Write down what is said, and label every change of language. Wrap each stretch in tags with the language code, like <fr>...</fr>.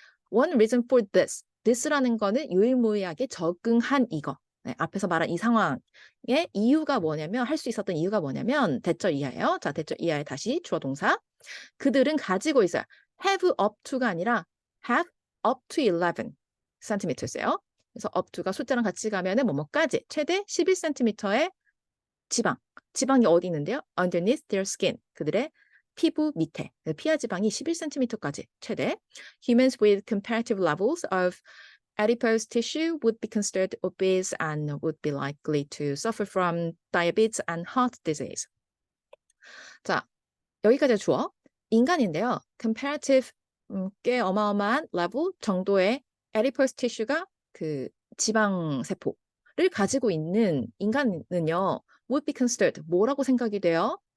<en>One reason for this</en> <ko>라는 거는 유일무이하게 적응한 이거. 네, 앞에서 말한 이 상황의 이유가 뭐냐면 할 수 있었던 이유가 뭐냐면 대절 이하예요. 자, 대절 이하에 다시 주어 동사. 그들은 가지고 있어요.</ko> <en>have up to</en> <ko>가 아니라</ko> <en>have up to 11 centimeters</en> <ko>예요. 그래서 up to가 숫자랑 같이 가면은 뭐뭐까지 최대 11cm의 지방이 어디 있는데요?</ko> <en>underneath their skin.</en> <ko>그들의 피부 밑에 피하 지방이 11cm까지 최대.</ko> <en>Humans with comparative levels of adipose tissue would be considered obese and would be likely to suffer from diabetes and heart disease.</en> <ko>자, 여기까지 주어. 인간인데요. comparative 꽤 어마어마한 level 정도의 adipose tissue가 그 지방 세포를 가지고 있는 인간은요.</ko> <en>would be considered</en> <ko>뭐라고 생각이 돼요?</ko>